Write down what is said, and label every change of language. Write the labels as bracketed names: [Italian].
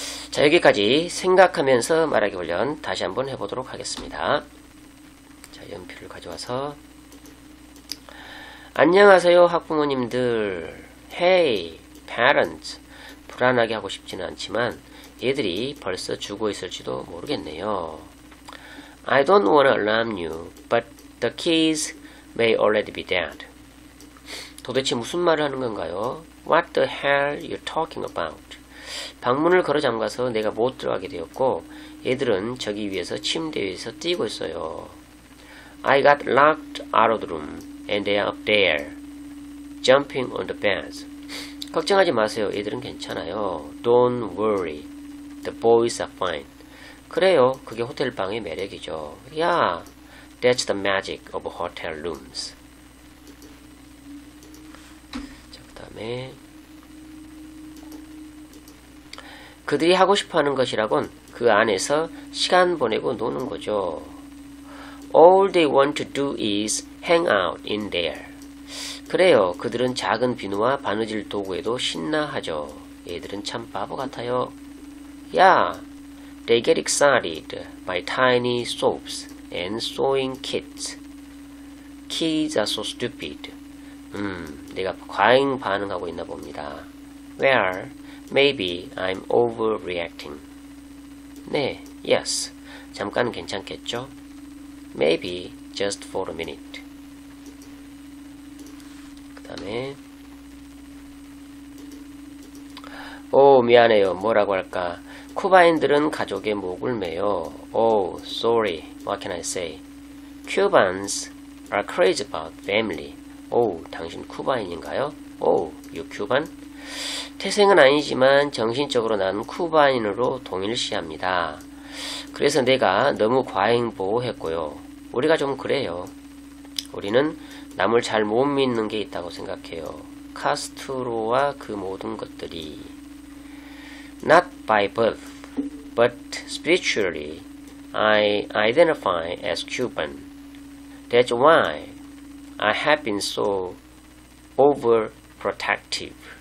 [Korean] 자, 여기까지 생각하면서 말하기 훈련 다시 한번 해보도록 하겠습니다. 자, 연필을 가져와서 안녕하세요 학부모님들. [English] Hey parents. [Korean] 불안하게 하고 싶지는 않지만 얘들이 벌써 죽어 있을지도 모르겠네요. [English] I don't want to alarm you, but the kids may already be dead. [Korean] 도대체 무슨 말을 하는 건가요? [English] What the hell you talking about? [Korean] 방문을 걸어 잠가서 내가 못 들어가게 되었고 얘들은 저기 위에서 침대 위에서 뛰고 있어요. [English] I got locked out of the room and they are up there jumping on the beds. [Korean] 걱정하지 마세요. 얘들은 괜찮아요. [English] Don't worry. The boys are fine. [Korean] 그래요. 그게 호텔 방의 매력이죠. [English] Yeah, that's the magic of hotel rooms. [Korean] 자, 그 다음에 그들이 하고 싶어하는 것이라곤 그 안에서 시간 보내고 노는 거죠. [English] All they want to do is hang out in there. [Korean] 그래요. 그들은 작은 비누와 바느질 도구에도 신나하죠. 얘들은 참 바보 같아요. [English] Yeah, they get excited by tiny soaps and sewing kits. Kids are so stupid. [Korean] 내가 과잉 반응하고 있나 봅니다. [English] Well, maybe I'm overreacting. [Korean] 네, [English] yes. [Korean] 잠깐 괜찮겠죠? [English] Maybe just for a minute. [Korean] 다음에 오 미안해요. 뭐라고 할까? 쿠바인들은 가족의 목을 매요. [English] Oh, sorry. What can I say? Cubans are crazy about family. [Korean] 오, 당신 쿠바인인가요? 오, [English] you Cuban? [Korean] 태생은 아니지만 정신적으로 난 쿠바인으로 동일시합니다. 그래서 내가 너무 과잉 보호했고요. 우리가 좀 그래요. 우리는 남을 잘 못 믿는 게 있다고 생각해요. 카스트로와 그 모든 것들이 [English] Not by birth, but spiritually, I identify as Cuban. That's why I have been so overprotective.